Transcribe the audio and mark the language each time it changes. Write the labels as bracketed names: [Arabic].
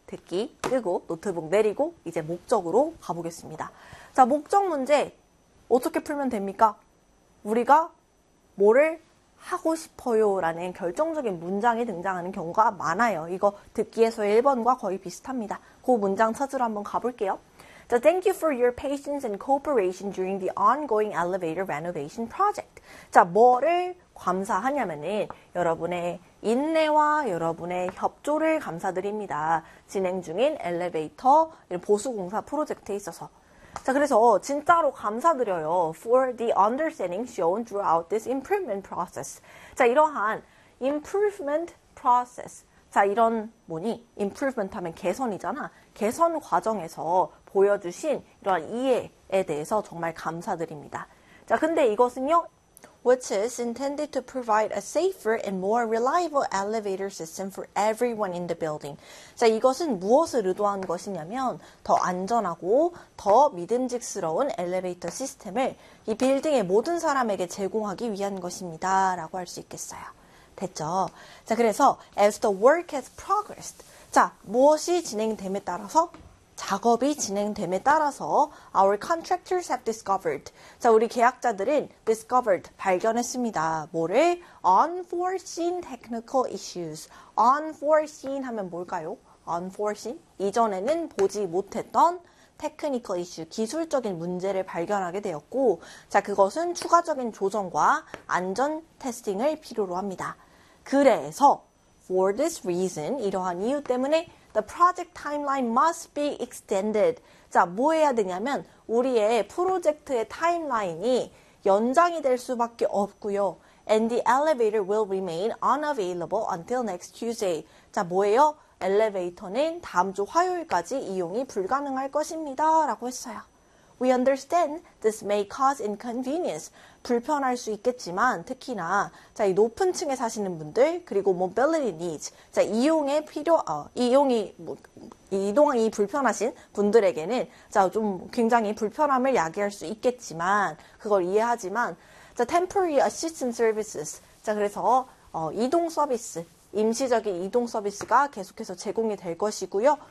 [Korean] 듣기 끄고 노트북 내리고 이제 목적으로 가보겠습니다. 자, 목적 문제 어떻게 풀면 됩니까? 우리가 뭐를 하고 싶어요라는 결정적인 문장이 등장하는 경우가 많아요. 이거 듣기에서 1번과 거의 비슷합니다. 그 문장 찾으러 한번 가볼게요. [English] 자, thank you for your patience and cooperation during the ongoing elevator renovation project. [Korean] 자, 뭐를 감사하냐면은 여러분의 인내와 여러분의 협조를 감사드립니다. 진행 중인 엘리베이터 보수 공사 프로젝트에 있어서. 자, 그래서 진짜로 감사드려요. [English] For the understanding shown throughout this improvement process. [Korean] 자, 이러한 improvement process. 자, 이런 뭐니? improvement 하면 개선이잖아. 개선 과정에서 보여주신 이러한 이해에 대해서 정말 감사드립니다. 자, 근데 이것은요. [English] Which is intended to provide a safer and more reliable elevator system for everyone in the building. [Korean] 자, 이것은 무엇을 의도한 것이냐면 더 안전하고 더 믿음직스러운 엘리베이터 시스템을 이 빌딩의 모든 사람에게 제공하기 위한 것입니다라고 할수 있겠어요. 됐죠? 자, 그래서 [English] as the work has progressed. [Korean] 자, 무엇이 진행됨에 따라서 작업이 진행됨에 따라서 [English] our contractors have discovered. [Korean] 자, 우리 계약자들은 discovered, 발견했습니다. 뭐를? [English] Unforeseen technical issues. Unforeseen [Korean] 하면 뭘까요? [English] Unforeseen? [Korean] 이전에는 보지 못했던 technical issue, 기술적인 문제를 발견하게 되었고, 자, 그것은 추가적인 조정과 안전 테스팅을 필요로 합니다. 그래서 [English] for this reason, [Korean] 이러한 이유 때문에 [English] The project timeline must be extended. [Korean] 자, 뭐 해야 되냐면 우리의 프로젝트의 타임라인이 연장이 될 수밖에 없고요. [English] And the elevator will remain unavailable until next Tuesday. [Korean] 자, 뭐예요? 엘리베이터는 다음 주 화요일까지 이용이 불가능할 것입니다라고 했어요. [English] We understand this may cause inconvenience. [Korean] 불편할 수 있겠지만, 특히나, 자, 이 높은 층에 사시는 분들, 그리고 mobility needs, 자, 이동이 불편하신 분들에게는, 자, 좀 굉장히 불편함을 야기할 수 있겠지만, 그걸 이해하지만, 자, [English] temporary assistance services, [Korean] 자, 그래서, 이동 서비스, 임시적인 이동 서비스가 계속해서 제공이 될 것이고요.